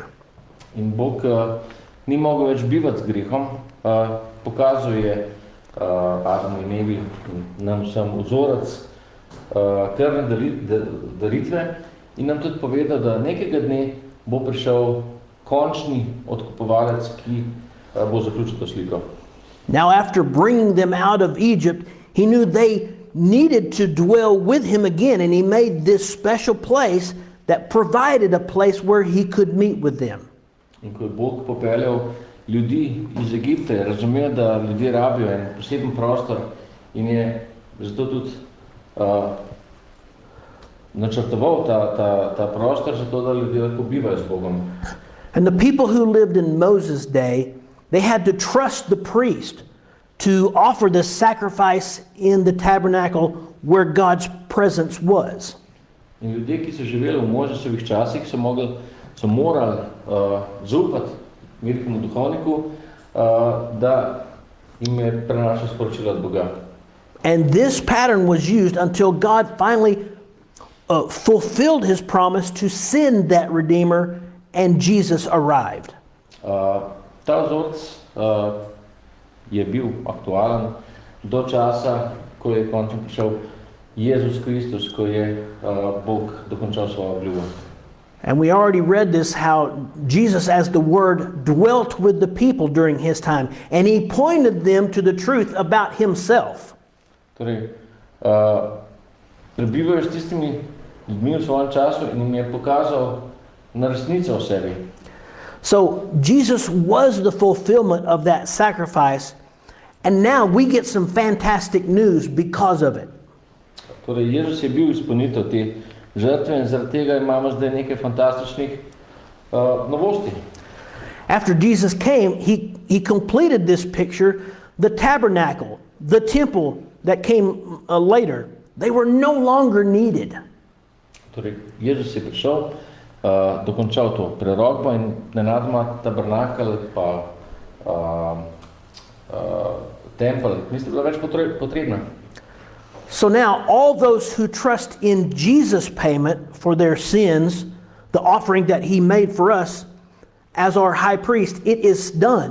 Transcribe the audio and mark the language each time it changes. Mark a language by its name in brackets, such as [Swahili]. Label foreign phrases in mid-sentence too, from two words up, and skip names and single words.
[Slovenian] In Bog ni mogel več bivati z grehom, pokazal je Adamu in Evi nam vsem vzorec krvne daritve in nam tudi povedal, da nekega dne bo prišel končni odkupovalec, ki bo zaključil to sliko. [English] Now after bringing them out of Egypt, he knew they needed to dwell with him again, and he made this special place that provided a place where he could meet with them. [Slovenian] In ko je Bog popeljal ljudi iz Egipta, je razumel, da ljudje rabijo en poseben prostor in je zato tudi načrtoval ta prostor, zato da ljudje lahko bivajo z Bogom. [English] And the people who lived in Moses' day, they had to trust the priest to offer the sacrifice in the tabernacle where God's presence was. [Slovenian] In ljudje, ki so živeli v Mojžesovih časih, so morali zaupati velikemu duhovniku, da jim je prenašal sporočilo od Boga. [English] And this pattern was used until God finally fulfilled his promise to send that Redeemer, and Jesus arrived. [Slovenian] Ta vzorec je bil aktualen do časa, ko je končno prišel Jezus Kristus, ko je Bog dokončal svojo obljubo. [English] And we already read this, how Jesus as the Word dwelt with the people during His time, and He pointed them to the truth about Himself. [Slovenian] Torej, prebival je s tistimi ljudmi v svojem času in jim je pokazal na resnico o sebi. [English] So Jesus was the fulfillment of that sacrifice, and now we get some fantastic news because of it. [Slovenian] Torej, Jezus je bil izpolnitev te žrtve in zaradi tega imamo zdaj nekaj fantastičnih novosti. [English] After Jesus came, he completed this picture. The tabernacle, the temple that came later, they were no longer needed. [Slovenian] Torej, Jezus je prišel, dokončal to prerokbo in nenadoma tabernakel pa tempelj nista bila več potrebna. [English] So now all those who trust in Jesus' payment for their sins, the offering that He made for us as our high priest, it is done.